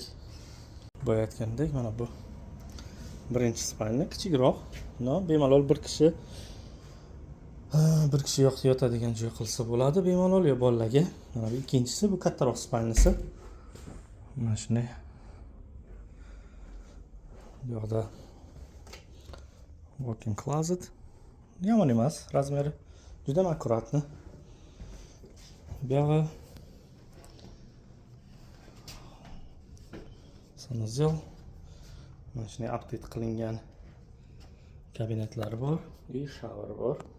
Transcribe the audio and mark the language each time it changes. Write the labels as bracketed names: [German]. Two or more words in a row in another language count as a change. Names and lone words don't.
[Uzbek] Boya aytgandek, mana bu birinchi spalni, kichikroq. Bemalol bir kishi yotadigan joy qilsa bo'ladi bemalol yo bolalarga. Mana bu ikkinchisi, bu kattaroq spalnisi. Mana shunday. Bu yoqda [English] walk-in closet. [Uzbek] Yomon emas, razmeri juda ham akkuratni. Bu yog'i sanuzel. Mana shunday update qilingan kabinetlari bor, shower bor.